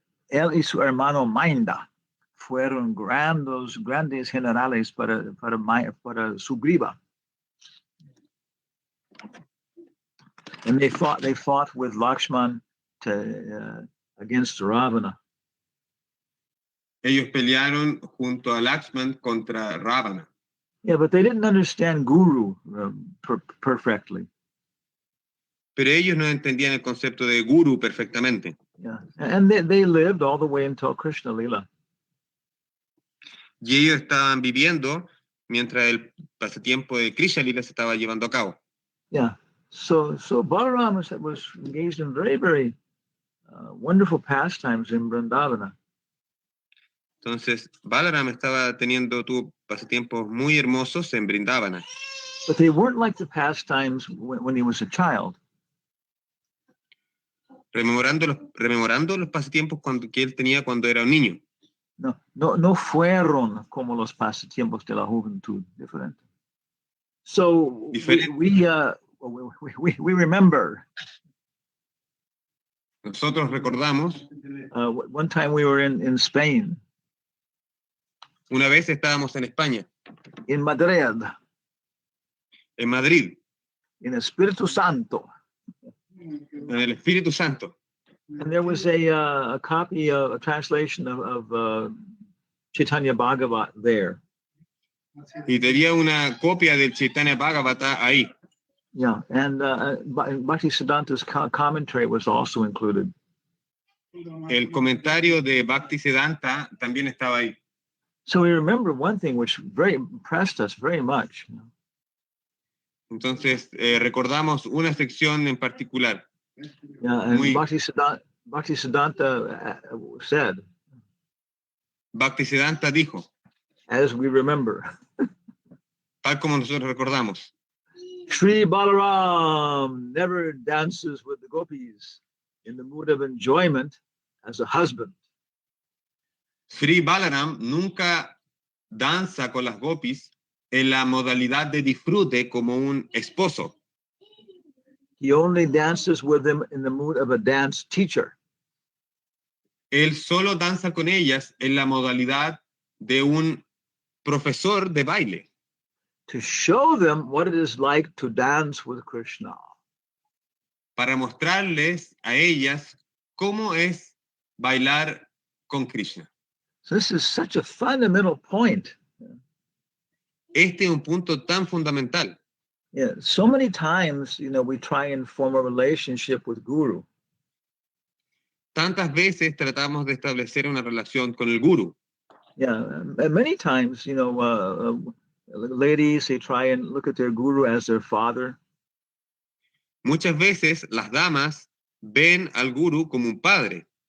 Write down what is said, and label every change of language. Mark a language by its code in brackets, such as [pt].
[es] Él y su hermano Minda fueron grandes generales para Sugriva. [en] And they fought with Lakshman against Ravana. [es] Ellos pelearon junto a Lakshman contra Ravana. [en] Yeah, but they didn't understand Guru perfectly. [es] Pero ellos no entendían el concepto de guru perfectamente. [en] Yeah, and they lived all the way until Krishna Lila. [es] Y ellos estaban viviendo mientras el pasatiempo de Krishna Lila se estaba llevando a cabo. [en] Yeah, so Balaram was engaged in very, very wonderful pastimes in Vrindavana. [es] Entonces, Balaram tuvo pasatiempos muy hermosos en Brindavana. [en] But they weren't like the pastimes when he was a child. [es] Rememorando los pasatiempos que él tenía cuando era un niño. No fueron como los pasatiempos de la juventud, diferente. [en] So we remember. [es] Nosotros recordamos. [en] One time we were in Spain. [es] Una vez estábamos en España. [en] In Madrid. [es] En Madrid. [en] In Espíritu Santo. [es] En el Espíritu Santo. [en] And there was a copy, a translation of Chaitanya Bhagavat there. [es] Y tenía una copia del Chaitanya Bhagavata ahí. [en] Yeah, and Bhaktisiddhanta's commentary was also included. [es] El comentario de Bhaktisiddhanta también estaba ahí. [en] So we remember one thing which very impressed us very much. [es] Entonces recordamos una sección en particular. [en] Yeah, and Bhaktisiddhanta said. [es] Bhaktisiddhanta dijo. [en] As we remember. [es] Tal como nosotros recordamos. [en] Sri Balaram never dances with the gopis in the mood of enjoyment as a husband. [es] Sri Balaram nunca danza con las gopis en la modalidad de disfrute como un esposo. [en] He only dances with them in the mood of a dance teacher. [es] Él solo danza con ellas en la modalidad de un profesor de baile, [en] to show them what it is like to dance with Krishna. [es] para mostrarles a ellas cómo es bailar con Krishna. [en] So this is such a fundamental point. [es] Este es un punto tan fundamental. [en] Yeah, so many times, we try and form a relationship with Guru. [es] Tantas veces tratamos de establecer una relación con el guru. [en] Yeah, and many times, ladies, they try and look at their Guru as their father. [es] Muchas veces las damas ven al guru como un padre.